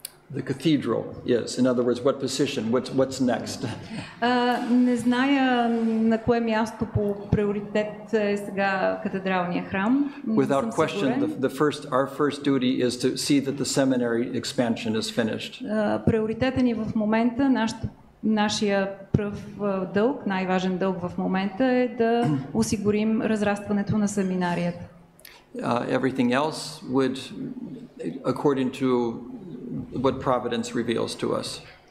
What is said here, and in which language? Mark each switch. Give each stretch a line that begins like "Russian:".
English: the cathedral is. In other words, what position, what's next?
Bulgarian: Не зная на кое място по приоритет е сега катедралния храм.
English: Without question, our first duty is to see that the seminary expansion is finished.
Bulgarian: Приоритетът ни в момента, нашия пръв дълг, най-важен дълг в момента е да осигурим разрастването на семинарията.
English: Everything else would, according to what providence reveals to us.